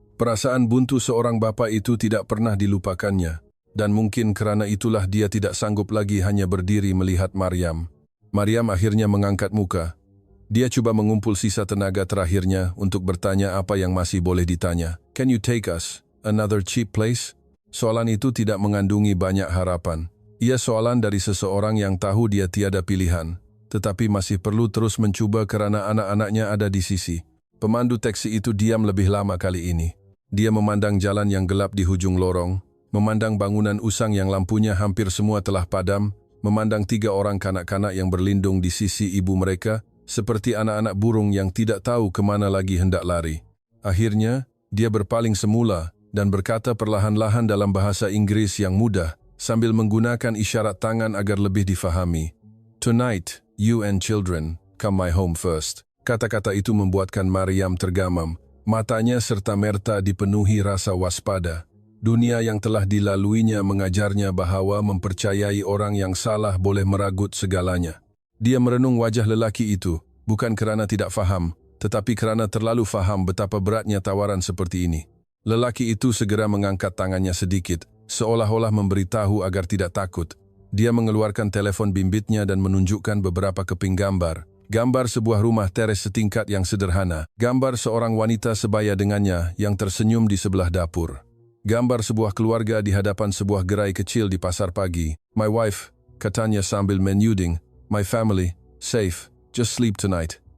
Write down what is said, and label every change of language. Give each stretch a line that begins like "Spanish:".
Malay: Perasaan buntu seorang bapa itu tidak pernah dilupakannya, dan mungkin kerana itulah dia tidak sanggup lagi hanya berdiri melihat Maryam. Maryam akhirnya mengangkat muka. Dia cuba mengumpul sisa tenaga terakhirnya untuk bertanya apa yang masih boleh ditanya.
English: "Can you take us another cheap place?"
Malay: Soalan itu tidak mengandungi banyak harapan. Ia soalan dari seseorang yang tahu dia tiada pilihan, tetapi masih perlu terus mencuba kerana anak-anaknya ada di sisi. Pemandu teksi itu diam lebih lama kali ini. Dia memandang jalan yang gelap di hujung lorong, memandang bangunan usang yang lampunya hampir semua telah padam, memandang 3 orang kanak-kanak yang berlindung di sisi ibu mereka, seperti anak-anak burung yang tidak tahu kemana lagi hendak lari. Akhirnya, dia berpaling semula dan berkata perlahan-lahan dalam bahasa Inggris yang mudah, sambil menggunakan isyarat tangan agar lebih difahami.
English: "Tonight, you and children, come my home first."
Malay: Kata-kata itu membuatkan Maryam tergamam. Matanya serta merta dipenuhi rasa waspada. Dunia yang telah dilaluinya mengajarnya bahawa mempercayai orang yang salah boleh meragut segalanya. Dia merenung wajah lelaki itu, bukan kerana tidak faham, tetapi kerana terlalu faham betapa beratnya tawaran seperti ini. Lelaki itu segera mengangkat tangannya sedikit, seolah-olah memberitahu agar tidak takut. Dia mengeluarkan telefon bimbitnya dan menunjukkan beberapa keping gambar. Gambar sebuah rumah teres setingkat yang sederhana. Gambar seorang wanita sebaya dengannya yang tersenyum di sebelah dapur. Gambar sebuah keluarga di hadapan sebuah gerai kecil di pasar pagi.
English: "My wife,"
Malay: katanya sambil menyuding.
English: "My family, safe, just sleep tonight."